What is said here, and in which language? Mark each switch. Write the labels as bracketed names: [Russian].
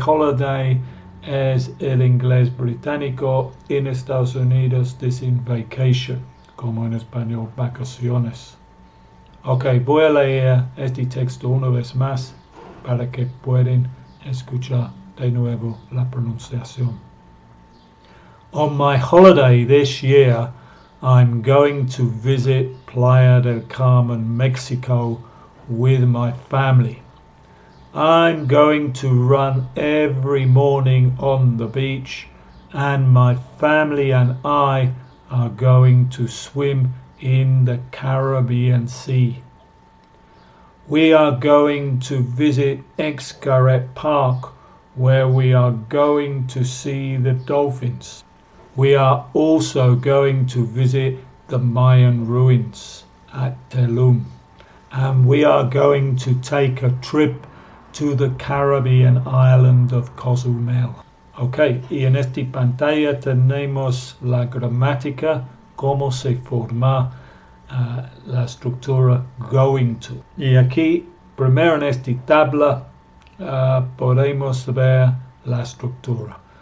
[Spanish] Holiday es el inglés británico. En Estados Unidos dicen vacation, como en español vacaciones. Ok, voy a leer este texto una vez más para que puedan escuchar de nuevo la pronunciación. [English] On my holiday this year, I'm going to visit Playa del Carmen, Mexico with my family. I'm going to run every morning on the beach, and my family and I are going to swim in the Caribbean Sea. We are going to visit Xcaret Park, where we are going to see the dolphins. We are also going to visit the Mayan ruins at Tulum, and we are going to take a trip to the Caribbean island of Cozumel. [Spanish] Ok, y en esta pantalla tenemos la gramática, cómo se forma la estructura going to. Y aquí, primero en esta tabla, podemos ver la estructura.